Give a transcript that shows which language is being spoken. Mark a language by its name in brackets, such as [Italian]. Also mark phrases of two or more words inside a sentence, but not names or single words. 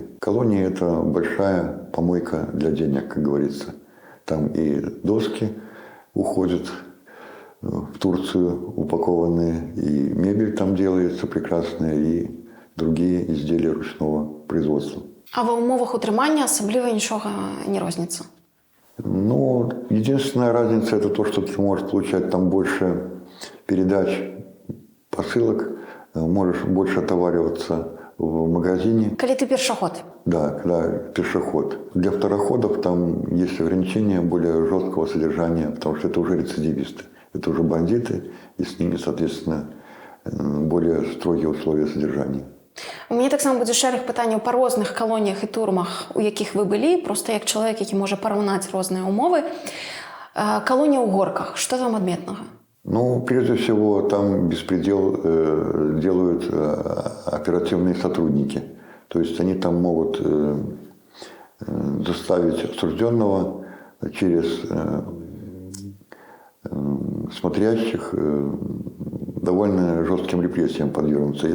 [Russian] Колония – это большая помойка для денег, как говорится. Там и доски уходят в Турцию упакованные, и мебель там делается прекрасная, и другие изделия ручного производства. [Belarusian] А ва умовах утрымання асабліва нічога не розніцца? [Russian] Ну, единственная разница – это то, что ты можешь получать там больше передач, посылок, можешь больше отовариваться в магазине. [Belarusian] Калі ты першаход? [Russian] Да, когда пешеход. Для второходов там есть ограничения более жесткого содержания, потому что это уже рецидивисты. Это уже бандиты, и с ними, соответственно, более строгие условия содержания. [Belarusian] У мяне таксама будзе шэраг пытанняў па розных калоніях і турмах, у якіх вы былі, просто як чалавек, які можа параўнаць розныя умовы. Калонія ў горках, што там адметнага? [Russian] Ну, прежде всего, там беспредел делают оперативные сотрудники. То есть они там могут заставить осужденного через смотрящих довольно жестким репрессиям подвергнуться.